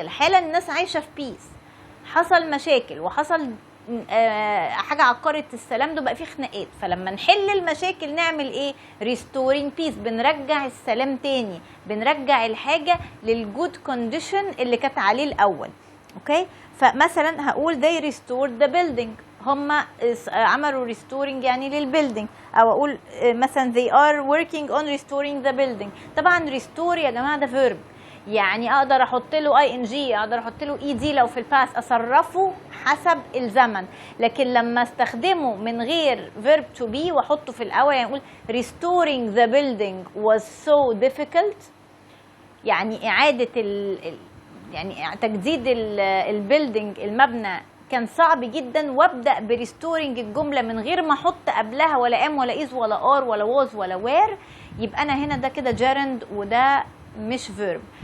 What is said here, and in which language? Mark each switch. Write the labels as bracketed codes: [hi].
[ar] الحاله الناس عايشه في بيس، حصل مشاكل وحصل حاجه عقرت السلام ده، بقى فيه خناقات، فلما نحل المشاكل نعمل ايه؟ [en] restoring peace، [ar] بنرجع السلام تاني، بنرجع الحاجه للجود كونديشن اللي كانت عليه الاول. اوكي، فمثلا هقول [en] they restored the building، [ar] هم عملوا restoring يعني للبيلدينج. او اقول مثلا [en] they are working on restoring the building. [ar] طبعا restore يا جماعه ده verb، يعني اقدر احط له ing، اقدر احط له ed لو في الباست، اصرفه حسب الزمن. لكن لما استخدمه من غير verb to be واحطه في الاول، يعني اقول [en] restoring the building was so difficult، [ar] يعني اعاده يعني تجديد البيلدينج المبنى كان صعب جدا، وابدا بريستورنج الجمله من غير ما احط قبلها ولا ام ولا از ولا ار ولا واز ولا وير، يبقى انا هنا ده كده جيرند وده مش فيرب.